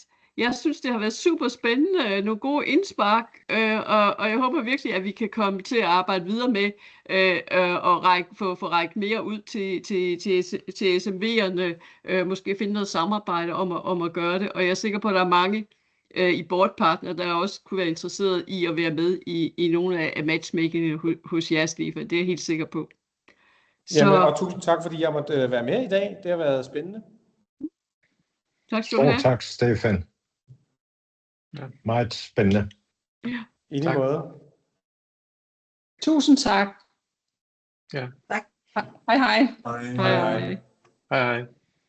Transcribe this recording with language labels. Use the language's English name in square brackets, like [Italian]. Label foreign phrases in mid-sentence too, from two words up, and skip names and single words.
[Danish] Jeg synes, det har været super spændende, nogle gode indspark, og jeg håber virkelig, at vi kan komme til at arbejde videre med og få rækket mere ud til SMV'erne, måske finde noget samarbejde om at gøre det, og jeg er sikker på, at der er mange i boardpartner, der også kunne være interesseret i at være med i nogle af matchmakingene hos jeres lige, det er jeg helt sikker på. Jamen, og tusind tak, fordi jeg måtte være med i dag. Det har været spændende. Tak skal du have. Tak, Stefan. Ja. Meget spændende. Ja. I lige måde. Tusind tak. Ja. Tak. Hej hej. Hej hej. Hej hej.